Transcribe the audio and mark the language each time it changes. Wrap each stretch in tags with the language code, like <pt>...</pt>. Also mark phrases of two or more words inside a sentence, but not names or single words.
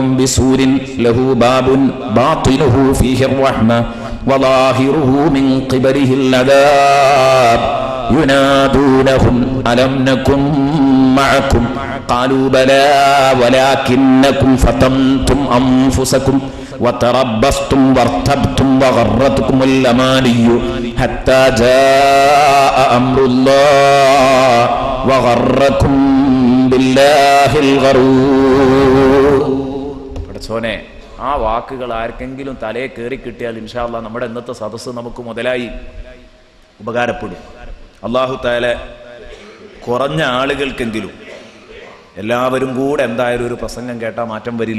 <ar>بسور له باب باطنه فيه الرحمة وظاهره من قبله العذاب ينادونهم ألم نكن معكم قالوا بلى ولكنكم فتنتم أنفسكم وتربصتم وارتبتم وغرتكم الأماني حتى جاء أمر الله وغركم بالله الغرور.</ar> <ml>പഠിച്ചോനെ, ആ വാക്കുകൾ ആർക്കെങ്കിലും തലയെ കയറി കിട്ടിയാൽ</ml> <ar>إن شاء الله</ar> <ml>നമ്മുടെ ഇന്നത്തെ സദസ്സ് നമുക്ക് മുതലായി ഉപകാരപ്പെടും.</ml> <ar>الله تعالى</ar> <ml>കുറഞ്ഞ ആളുകൾക്കെങ്കിലും, എല്ലാവരും കൂടെ എന്തായാലും ഒരു പ്രസംഗം കേട്ടാൽ മാറ്റം വരില്ല.</ml>